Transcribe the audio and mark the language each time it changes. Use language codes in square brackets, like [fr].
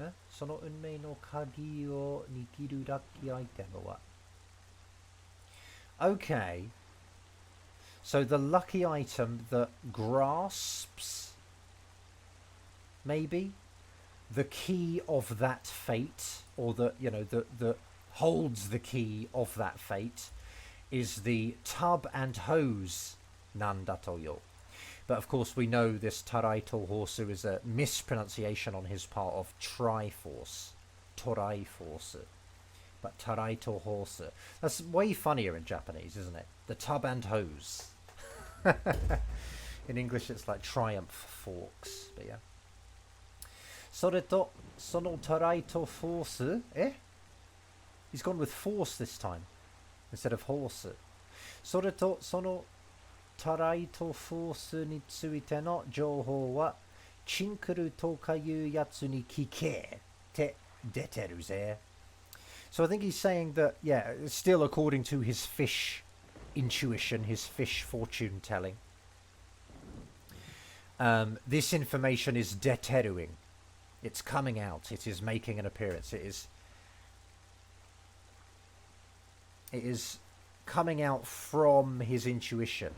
[ja] その運命の鍵を握るラッキーアイテムは [en] Okay. So the lucky item that grasps, maybe, the key of that fate, or the holds the key of that fate, is the tub and hose nandatoyo. But of course we know this Taraito Horsu is a mispronunciation on his part of Triforce. Toraiforce. But Taraito Horsu. That's way funnier in Japanese, isn't it? The tub and hose. In English it's like triumph forks. But yeah. [ja] それとそのTaraito Force. [en] He's gone with force this time instead of horse. [ja] それとそのタライトフォースについての情報はチンクルとかいうやつに聞けって出てるぜ。 [en] So I think he's saying that, yeah, still according to his fish intuition, his fish fortune telling, this information is deteruing. It's coming out. It is making an appearance. It is coming out from his intuition.